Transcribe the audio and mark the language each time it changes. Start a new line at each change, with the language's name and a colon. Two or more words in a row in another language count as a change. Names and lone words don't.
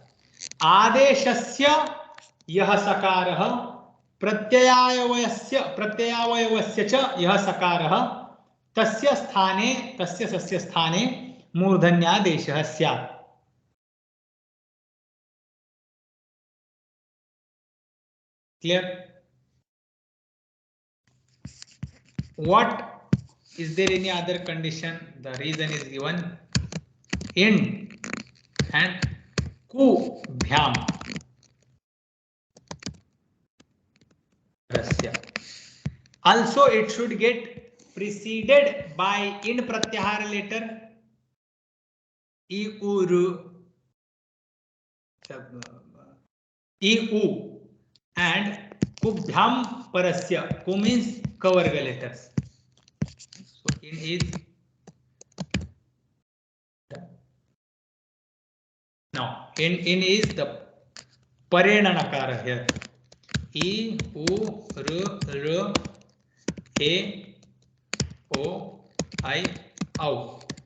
Sanskrit: आदेशस्य यह सकारः प्रत्ययावयवस्य च यह सकारः तस्य सस्य स्थाने मूर्धन्यादेशः स्यात्.
English: Clear? What is there any other condition? The reason is given in and
Sanskrit: कुभ्याम्.
English: Also, it should get preceded by in pratyahara letter I U and
Sanskrit: कुभ्यां परस्य.
English: Ku means kavarga letters. So in is now in is the
Sanskrit: परेण नकार
English: here. I U R A O I au.